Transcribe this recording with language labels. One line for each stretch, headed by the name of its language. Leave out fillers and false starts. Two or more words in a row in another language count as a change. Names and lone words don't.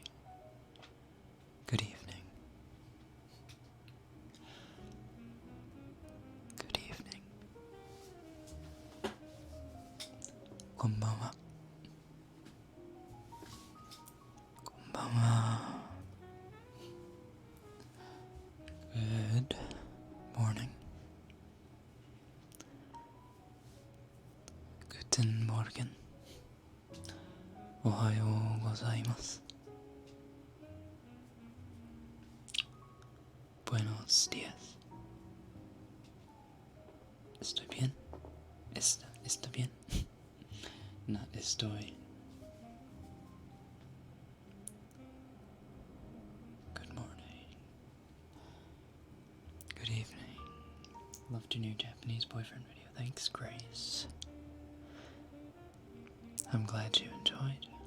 English: Good evening. Good evening.
Japanese: Konbanwa. Konbanwa.
English: Good morning.
German: Guten Morgen.
Japanese: おはようございます.
Spanish: Buenos días. ¿Estoy bien? ¿Está bien?
English: Not estoy. Good morning. Good evening. Loved your new Japanese boyfriend video. Thanks, Grace. I'm glad you enjoyed.